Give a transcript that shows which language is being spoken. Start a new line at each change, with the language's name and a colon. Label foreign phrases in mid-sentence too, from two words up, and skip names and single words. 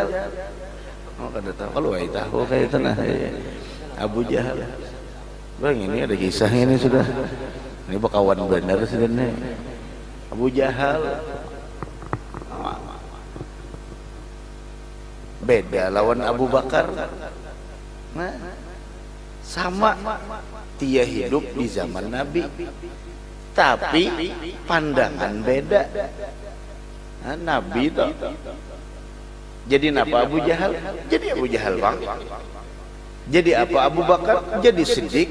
Banjar: Oh kada tahu. Kalau ai tahu kayak itu nah. Abu Jahal. Bang ini ada kisah ini sudah. Ini bakawan benar sudah nih. Abu Jahal beda lawan Abu Bakar.
Indonesian: Nah, sama dia hidup di zaman Nabi. Tapi pandangan beda. Nah, Nabi itu jadi apa Abu Jahal? Jadi Abu Jahal bang. Jadi apa Abu Bakar? Jadi Siddiq.